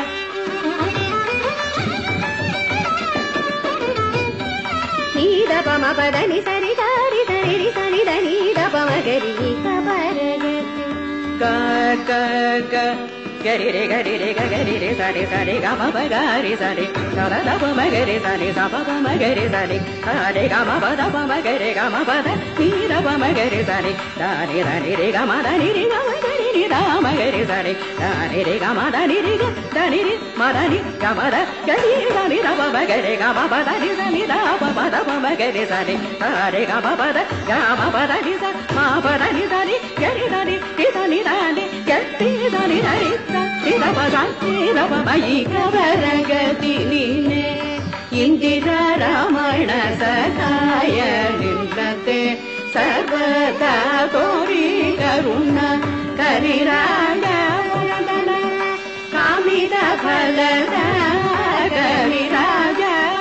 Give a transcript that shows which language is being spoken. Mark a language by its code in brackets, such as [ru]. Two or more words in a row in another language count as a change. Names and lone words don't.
[kn] ನೀದ ಪಮ ಪದನಿ ಸರಿ ಸರಿ ಸರಿ ಸನಿ ದ ನೀದ ಪಮಗರಿ ಈಗ ಪರಗತಿ ಗ ಗ ಗ ಗರಿ ರೇ ಗರಿ ರೇ ಸರಿ ಸರಿ ಗ ಮ ಗರಿ ಸರಿ ಸರ ದ ಪ ಮ ಗರಿ ಸರಿ ಸ ಪ ಮ ಗರಿ ಸರಿ ಸರಿ ಗ ಮ ಪ ದ ಪ ಮ ಗರಿ ಗ ಮ ಪ ದ ನೀ ದ ಪ ಮ ಗರಿ ಸರಿ ದ ರಿ ರೇ ಗ ಮ ದ ನಿ ರಿ ಗ ಮ ಗರಿ ನಿ ದ ಮಗರಿ ಸರಿ ದಾನಿ ರಿ ಗ ಮ ದ ನಿ ರಿ ಗ ದ ನಿ ರಿ ಮ ದ ನಿ ಗ ಮ ದ ಗ ನಿ ದ ನಿ ದ ಪ ಮ ಗ ರಿ ಗ ಮ ಪ ದ ನಿ ದ ನಿ ದ ಪ ಮ ದ ಪ ಮ ಗ ರಿ ಸರಿ ದ ರಿ ಗ ಮ ಪ ದ ಗ ಮ ಪ ದ ನಿ ದ ಮ ಪ ದ ನಿ ದ ನಿ ಗ ರಿ ದ ನಿ ರಿ ದ ನಿ ದ ನಿ ಗ ರಿ ದ ನಿ ದ ರಿ ದ ರಿ ದ ಪ ದ ನಿ ದ ಪ ಮ ಈ ಗ ಬರಗತಿ ನೀನೆ ಇಂದಿರ ರಮಣ ಸಖಾಯ ನಿನ್ನತೆ ಸರ್ವದಾ ತೋರಿ ಕರುಣ ಕರಿರಾಜ ವರದನ ಕಾಮಿದ ಫಲದ ಕವಿರಾಜ